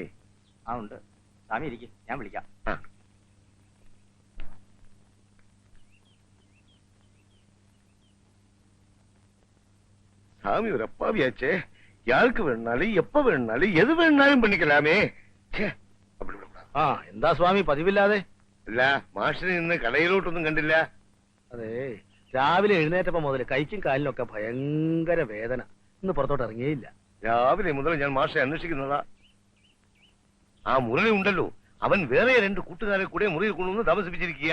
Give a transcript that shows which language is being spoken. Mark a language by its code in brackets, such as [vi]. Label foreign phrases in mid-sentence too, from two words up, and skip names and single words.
[ml] ആ ഉണ്ട്. സ്വാമി ഇരിക്കും, ഞാൻ വിളിക്കാം. ആ. [ta] சாமி ஒரு அப்பாவியாச்சே. யாருக்கு வேணுனாலும் எப்ப வேணுனாலும் எது வேணுனாலும் பண்ணிக்கலாமே. அப்படி விடக்கூடாது. [ml] ആ എന്താ സ്വാമി പതിവില്ലാതെ? അല്ല, മാഷിനെ ഇന്ന് കടയിലോട്ടൊന്നും കണ്ടില്ല. അതെ, രാവിലെ എഴുന്നേറ്റപ്പോ മുതൽ കൈക്കും കാലിനും ഒക്കെ ഭയങ്കര വേദന. ഇന്ന് പുറത്തോട്ട് ഇറങ്ങിയില്ല. രാവിലെ മുതൽ ഞാൻ മാഷെ അന്വേഷിക്കുന്നതാ. ആ മുരളി ഉണ്ടല്ലോ, അവൻ വേറെ രണ്ട് കൂട്ടുകാരെ കൂടെ മുറിയിൽ കൊണ്ടുവന്ന് താമസിപ്പിച്ചിരിക്കുക.